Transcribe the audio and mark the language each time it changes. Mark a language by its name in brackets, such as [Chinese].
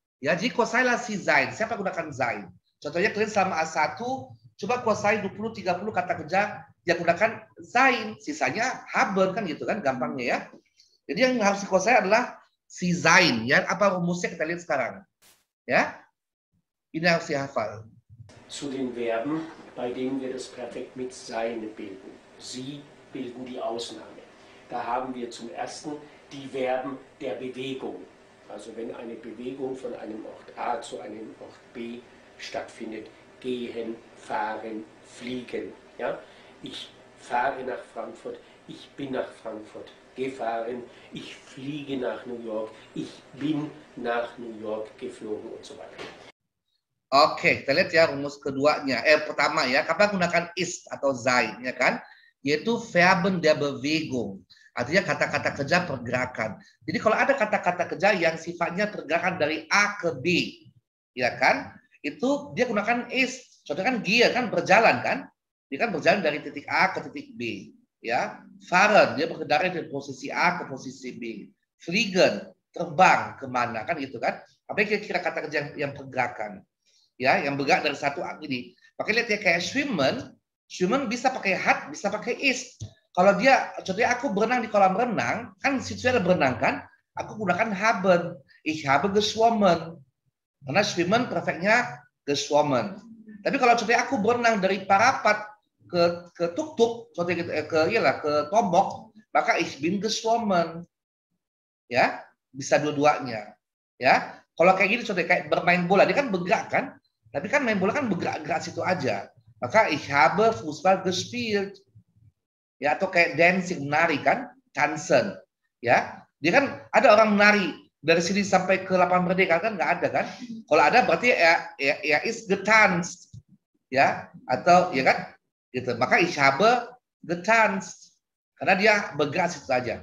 [Indonesian] Ya, jadi kuasailah si sein. Siapa gunakan sein? Contohnya kalian selama A1 coba kuasai 20 30 kata kerja yang gunakan sein, sisanya haben kan gitu kan gampangnya ya. Jadi yang harus dikuasai adalah si sein ya. Apa rumusnya kita lihat sekarang. Ya. Ini harus dihafal. [German] Zu den Verben, bei denen wir das Perfekt mit sein bilden. Sie bilden die Ausnahme. Da haben wir zum ersten die Verben der Bewegung. Also wenn eine Bewegung von einem Ort A zu einem Ort B stattfindet, gehen, fahren, fliegen. Ja? Ich fahre nach Frankfurt, ich bin nach Frankfurt gefahren, ich fliege nach New York, ich bin nach New York geflogen und so weiter. [Indonesian] Oke, kita lihat ya rumus keduanya. Pertama ya, kapan gunakan ist atau sein ya kan? [German] Yaitu Verben der Bewegung. [Indonesian] Artinya kata-kata kerja pergerakan. Jadi kalau ada kata-kata kerja yang sifatnya pergerakan dari A ke B, ya kan? Itu dia gunakan ist. Contohnya kan gear kan berjalan kan? Dia kan berjalan dari titik A ke titik B. Ya, fahren dia berkendara dari posisi A ke posisi B. Fliegen terbang kemana kan gitu kan? Apa kira-kira kata kerja yang pergerakan? Ya, yang bergerak dari satu ini. Pakai lihat ya kayak swimmen bisa pakai hat, bisa pakai ist. Kalau dia, contohnya aku berenang di kolam renang, kan situ ada berenang kan? Aku gunakan [German] haben. Ich habe geschwommen. [Indonesian] Karena [German] schwimmen perfectnya geschwommen. [Indonesian] Tapi kalau contohnya aku berenang dari Parapat ke tuk-tuk, contohnya gitu, ke tombok, maka [German] ich bin geschwommen. [Indonesian] Ya, bisa dua-duanya. Ya, kalau kayak gini contohnya kayak bermain bola, dia kan bergerak kan? Tapi kan main bola kan bergerak-gerak situ aja. [German] Maka ich habe Fußball gespielt. [Indonesian] Ya, atau kayak dancing, menari kan? Tanzen. Ya, dia kan ada orang menari dari sini sampai ke Lapangan Merdeka kan nggak ada kan? Kalau ada berarti ya [German] is getanzt. [Indonesian] Ya, atau ya kan? Gitu. Maka [German] ich habe getanzt. [Indonesian] Karena dia bergerak situ aja.